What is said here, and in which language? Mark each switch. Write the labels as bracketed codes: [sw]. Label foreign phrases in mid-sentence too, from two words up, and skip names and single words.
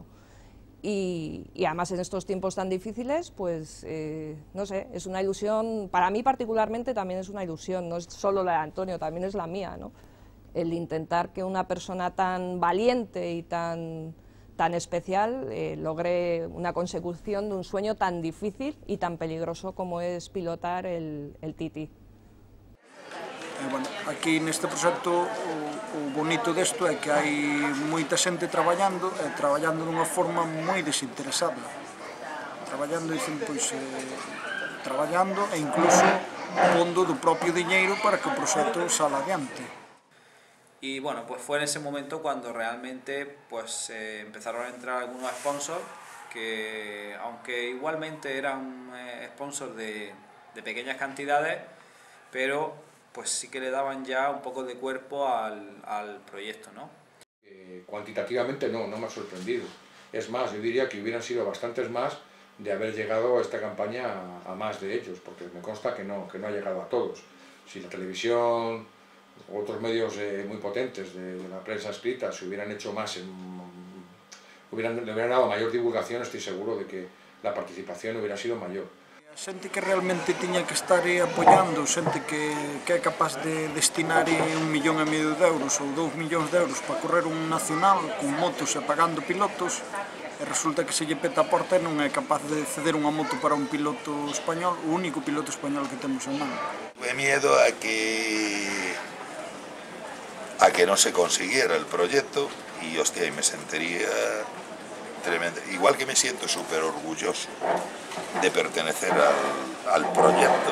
[es] Y además en estos tiempos tan difíciles, pues no sé, es una ilusión, para mí particularmente también es una ilusión, no es solo la de Antonio, también es la mía, ¿no? El intentar que una persona tan valiente y tan tan especial, logré una consecución de un sueño tan difícil y tan peligroso como es pilotar el Titi. [gl] Bueno, aquí neste proxecto o bonito desto é que hai moita xente traballando dunha forma moi desinteresada. Traballando, dicen, pois, traballando e incluso pondo do propio diñeiro para que o proxecto sala adiante. [es] Y bueno, pues fue en ese momento cuando realmente pues empezaron a entrar algunos sponsors que, aunque igualmente eran sponsors de pequeñas cantidades, pero pues sí que le daban ya un poco de cuerpo al proyecto, ¿no? Cuantitativamente no me ha sorprendido. Es más, yo diría que hubieran sido bastantes más de haber llegado esta campaña a más de ellos, porque me consta que no ha llegado a todos. Si la televisión o otros medios muy potentes de la prensa escrita se hubieran hecho más, le hubieran dado mayor divulgación, estoy seguro de que la participación hubiera sido mayor. [gl] Xente que realmente tiña que estar apoiando, xente que é capaz de destinar 1,5 millón de euros ou 2 millóns de euros para correr un nacional con motos e pagando pilotos, e resulta que se lle peta a porta e non é capaz de ceder unha moto para un piloto español, o único piloto español que temos en mano. [es] Tuve miedo a que no se consiguiera el proyecto y hostia, y me sentiría tremendo. Igual que me siento súper orgulloso de pertenecer al proyecto.